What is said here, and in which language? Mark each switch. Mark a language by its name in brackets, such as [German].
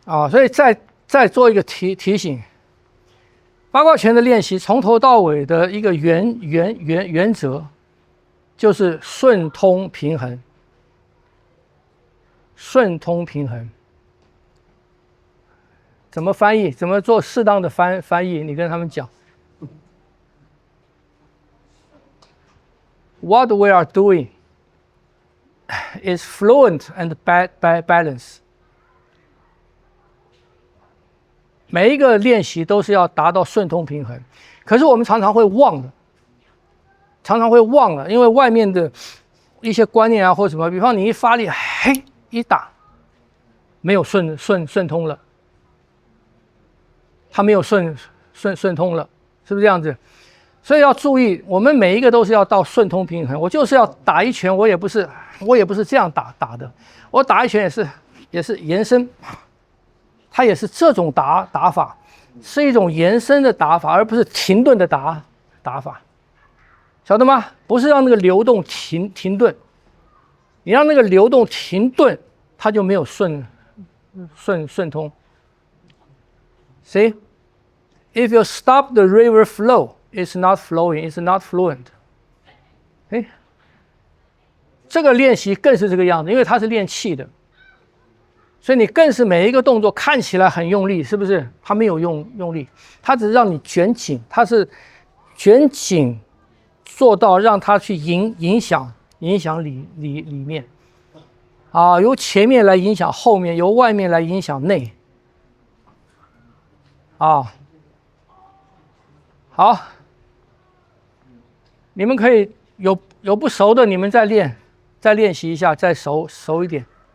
[Chinese] 所以再做一个提醒，八卦拳的练习从头到尾的一个原则，就是顺通平衡。顺通平衡怎么翻译？怎么做适当的翻译？你跟他们讲。 [English] What we are doing is fluent and balance. [Chinese] 每一个练习都是要达到顺通平衡，可是我们常常会忘了，因为外面的一些观念啊或什么，比方你一发力，嘿，一打，没有顺通了，它没有顺通了，是不是这样子？所以要注意，我们每一个都是要到顺通平衡。我就是要打一拳，我也不是这样打的，我打一拳也是延伸，它也是这种打法，是一种延伸的打法，而不是停顿的打法，晓得吗？不是让那个流动停顿，你让那个流动停顿，它就没有顺通。 [English] See, if you stop the river flow, it's not flowing, it's not fluent. [Chinese] 这个练习更是这个样子，因为它是练气的，所以你更是每一个动作看起来很用力，是不是？它没有用力，它只是让你卷紧，它是卷紧做到让它去影响里面，由前面来影响后面，由外面来影响内，好，你们可以有不熟的，你们再练习一下，再熟一点。